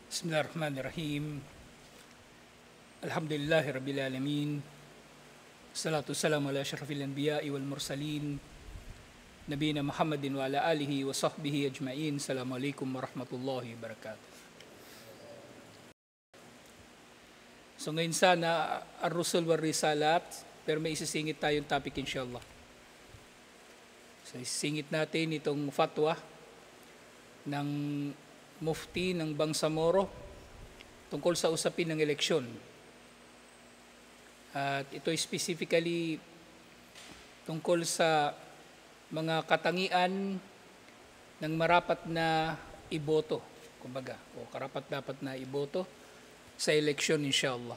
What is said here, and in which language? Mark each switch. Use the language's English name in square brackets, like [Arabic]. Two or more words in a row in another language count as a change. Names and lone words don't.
[Arabic] بسم الله الرحمن الرحيم. الحمد لله رب العالمين. الصلاة والسلام على أشرف الأنبياء والمرسلين. نبينا محمد وعلى آله وصحبه أجمعين. السلام عليكم ورحمة الله وبركاته. [Filipino] So ngayon sana, [Arabic] الرسل والرسالات, [Filipino] pero may isisingit tayong topic inshallah. So isisingit natin itong fatwa ng mufti ng Bangsamoro tungkol sa usapin ng eleksyon. At ito specifically tungkol sa mga katangian ng marapat na iboto, kumbaga, o karapat-dapat na iboto sa eleksyon inshallah.